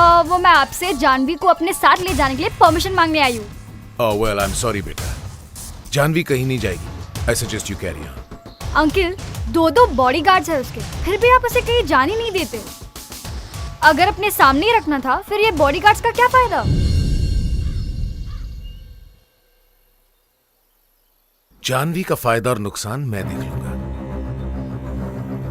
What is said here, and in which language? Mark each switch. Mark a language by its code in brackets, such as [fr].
[hi] वो मैं आपसे जानवी को अपने साथ ले जाने के लिए परमिशन मांगने आई हूँ। [en] Oh well, I'm sorry बेटा। [hi] जानवी कहीं नहीं जाएगी। [en] I suggest you carry on. [hi] Uncle, 2 bodyguards है उसके, फिर भी आप उसे कहीं जाने नहीं देते। अगर अपने सामने ही रखना था, फिर ये बॉडीगार्ड्स का क्या फायदा? जानवी का फायदा और नुकसान मैं देख लूंगा।